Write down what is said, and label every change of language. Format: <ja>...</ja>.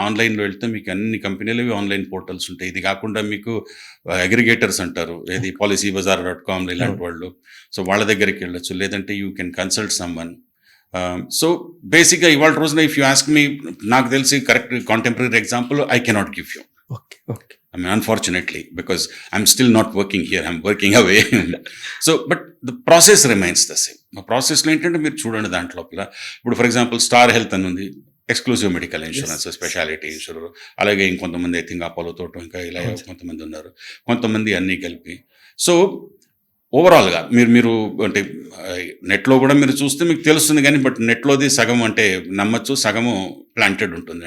<te>ఆన్లైన్లో వెళ్తే మీకు అన్ని కంపెనీలవి ఆన్లైన్ పోర్టల్స్ ఉంటాయి. ఇది కాకుండా మీకు అగ్రిగేటర్స్ అంటారు, ఏది policybazaar.com ఇలాంటి వాళ్ళు. సో వాళ్ళ దగ్గరికి వెళ్ళొచ్చు, లేదంటే</te> <en>You can consult someone.</en> <te>So బేసిక్గా ఇవాళ రోజున</te> <en>if you ask me,</en> <te>నాకు తెలిసి correct contemporary example</te> <en>I cannot give you. Okay. I mean, unfortunately, because I'm still not working here, I'm working away. So, but the process remains the same.</en> <te>ఆ ప్రాసెస్లో ఏంటంటే మీరు చూడండి దాంట్లో లోపల, ఇప్పుడు ఫర్ ఎగ్జాంపుల్ స్టార్ హెల్త్ అని ఉంది, exclusive medical insurance, speciality insurer. అలాగే ఇంకొంతమంది ఐ థింక్ అపోలో తోట ఇంకా ఇలా కొంతమంది ఉన్నారు, కొంతమంది అన్నీ కలిపి. సో ఓవరాల్గా మీరు అంటే నెట్లో కూడా మీరు చూస్తే మీకు తెలుస్తుంది, కానీ బట్ నెట్లోది సగం అంటే నమ్మచ్చు, సగము ప్లాంటెడ్ ఉంటుంది.</te>